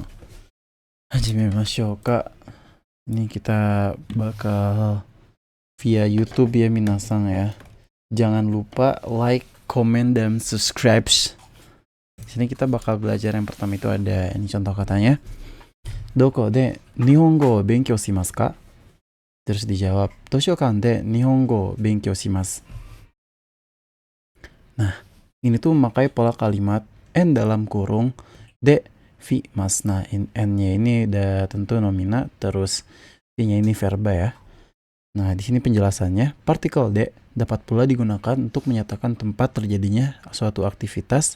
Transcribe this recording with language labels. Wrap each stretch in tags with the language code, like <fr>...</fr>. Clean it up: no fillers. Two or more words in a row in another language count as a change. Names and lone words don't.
<ja>始めましょうか.</ja> <id>Ini kita bakal via YouTube ya minasan ya. Jangan lupa like, comment, dan subscribe. Di sini kita bakal belajar yang pertama itu ada ini contoh katanya.</id> <ja>どこで日本語を勉強しますか?</ja> <id>Terus dijawab,</id> <ja>図書館で日本語を勉強します.</ja> <id>Nah, ini tuh memakai pola kalimat n dalam kurung de fi mas. Nah, n-nya ini udah tentu nomina, terus v-nya ini verba ya. Nah, di sini penjelasannya, partikel de dapat pula digunakan untuk menyatakan tempat terjadinya suatu aktivitas.</id>